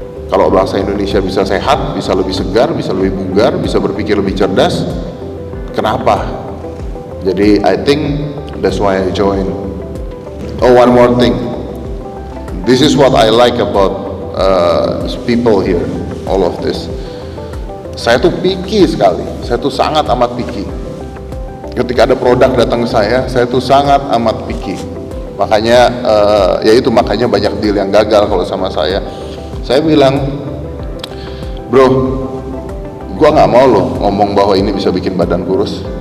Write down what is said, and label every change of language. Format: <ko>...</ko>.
<id>Kalau bangsa Indonesia bisa sehat, bisa lebih segar, bisa lebih bugar, bisa berpikir lebih cerdas, kenapa? Jadi</id> <en>I think that's why I join. Oh, one more thing. This is what I like about people here, all of this.</en> <id>Saya tuh picky sekali, saya tuh sangat amat picky. Ketika ada produk datang ke saya tuh sangat amat picky. Makanya, makanya banyak deal yang gagal kalau sama saya. Saya bilang, bro, gua nggak mau loh ngomong bahwa ini bisa bikin badan kurus.</id>